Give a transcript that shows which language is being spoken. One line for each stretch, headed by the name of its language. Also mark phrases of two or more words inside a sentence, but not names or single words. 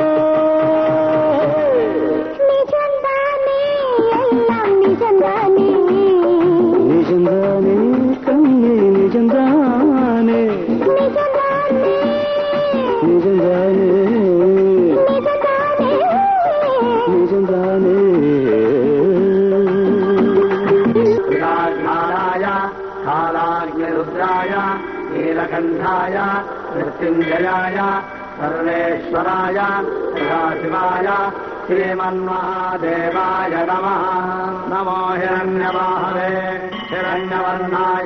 Tamil: நிஜம்தானே எல்லாம் நிஜம்தானே, நிஜம்தானே கண்ணே நிஜம்தானே, நிஜம்தானே நிஜம்தானே நிஜம்தானே. நிஜம்தானே.
Sanskrit: ाय कालाग्निरुद्राय नीलकण्ठाय मृत्युञ्जयाय सर्वेश्वराय सदाशिवाय श्रीमन्महादेवाय नमः. नमो हिरण्यवाहवे हिरण्यवर्णाय.